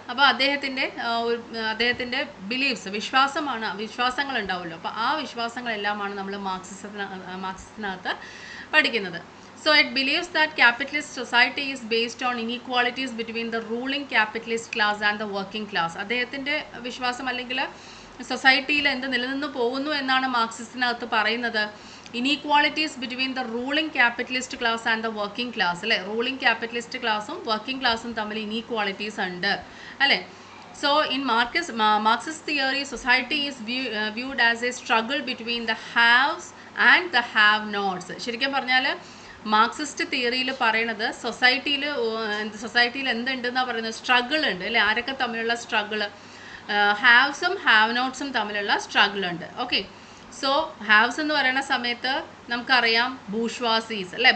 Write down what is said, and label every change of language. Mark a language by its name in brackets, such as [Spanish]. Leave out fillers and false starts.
[Malayalam] അപ്പോൾ അദ്ദേഹത്തിൻ്റെ ബിലീഫ്സ്, വിശ്വാസങ്ങൾ ഉണ്ടാവുമല്ലോ. അപ്പോൾ ആ വിശ്വാസങ്ങളെല്ലാമാണ് നമ്മൾ മാർക്സിസത്തിനകത്ത് പഠിക്കുന്നത്. [English] So it believes that capitalist society is based on inequalities between the ruling capitalist class and the working class. [Malayalam] അദ്ദേഹത്തിൻ്റെ വിശ്വാസം അല്ലെങ്കിൽ സൊസൈറ്റിയിൽ എന്ത് നിലനിന്ന് പോകുന്നു എന്നാണ് മാർക്സിസത്തിനകത്ത് പറയുന്നത്. [English] inequalities between the ruling capitalist class and the working class [Malayalam] അല്ലേ. റൂളിംഗ് ക്യാപിറ്റലിസ്റ്റ് ക്ലാസ്സും വർക്കിംഗ് ക്ലാസ്സും തമ്മിൽ ഇനീക്വാളിറ്റീസ് ഉണ്ട് അല്ലേ. [English] So in Marxist theory, society is viewed as a struggle between the haves and the have-nots. [Malayalam] ശരിക്കും പറഞ്ഞാൽ മാർക്സിസ്റ്റ് തിയറിയിൽ പറയുന്നത് സൊസൈറ്റിയിൽ എന്തുണ്ടെന്നാണ് പറയുന്നത്, സ്ട്രഗിൾ ഉണ്ട് അല്ലേ. ആരൊക്കെ തമ്മിലുള്ള സ്ട്രഗിൾ, ഹാവ്സും ഹാവ് നോട്ട്സും തമ്മിലുള്ള സ്ട്രഗിൾ ഉണ്ട്. ഓക്കെ, സോ ഹാവ്സ് എന്ന് പറയുന്ന സമയത്ത് നമുക്കറിയാം ബൂർഷ്വാസീസ് അല്ലേ.